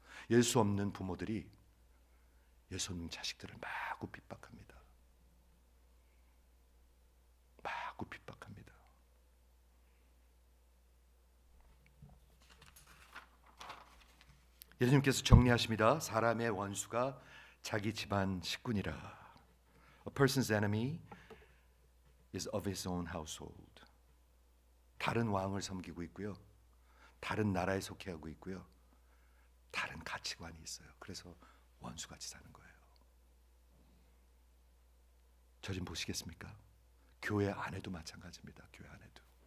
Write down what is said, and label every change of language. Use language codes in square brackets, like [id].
[ko] 예수 없는 부모들이 예수 없는 자식들을 마구 핍박합니다. 마구 핍박합니다. 예수님께서 정리하십니다. 사람의 원수가 자기 집안 식구니라. [en] A person's enemy is of his own household. [ko] 다른 왕을 섬기고 있고요, 다른 나라에 속해하고 있고요, 다른 가치관이 있어요. 그래서 원수같이 사는 거예요. 저 좀 보시겠습니까? 교회 안에도 마찬가지입니다. 교회 안에도.